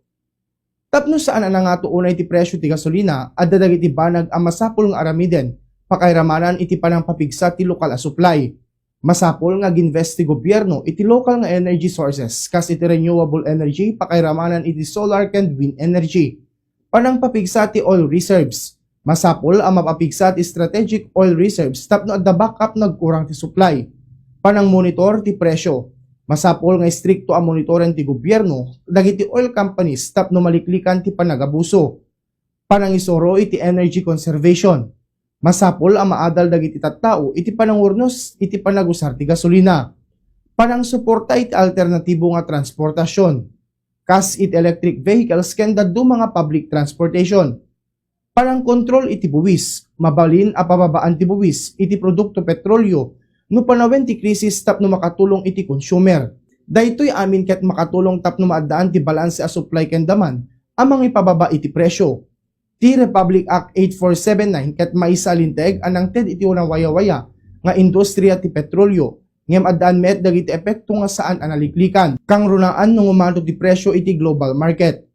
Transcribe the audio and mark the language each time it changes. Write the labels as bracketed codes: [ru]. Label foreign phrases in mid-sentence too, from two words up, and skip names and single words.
[ilo] Tapno saan nga unay ti presyo ti gasolina adda dagiti banag ang masapol nga aramiden pakairamanan iti panangpapigsa ti lokal a supply. Masapol nga ginvest ti gobyerno iti local nga [en] energy sources [ilo] kas iti [en] renewable energy [ilo] pakairamanan iti solar ken [en] wind energy. [ilo] Panangpapigsa ti [en] oil reserves. [ilo] Masapol ang mapapigsa ti [en] strategic oil reserves [ilo] tapno adda backup nagkurang ti supply. Panang monitor ti presyo. Masapol nga strikto ang monitoren ti gobyerno dagiti [en] oil companies [ilo] tapno maliklikan ti panagabuso. Panang isoro iti [en] energy conservation. [ilo] Masapol ang maadal dagiti tattao iti panangurnos iti panagusar ti gasolina. Panang suporta iti alternatibo nga transportasyon. Kas iti [en] electric vehicles [ilo] ken daddu mga [en] public transportation. [ilo] Panang kontrol iti buwis, mabalin a pababaan ti buwis iti produkto petrolyo no panawen ti krisis tapno makatulong iti consumer. Daytoy amin ket makatulong tapno maadaan ti balanse a supply ken demand amang ipababa iti presyo. Ti Republic Act 8479 ket maisalinteg anang ted iti unang waya-waya nga industriya ti petrolyo ngem addaan met dagiti epekto nga saan analiklikan kang runaan no umanto ti presyo iti [en] global market.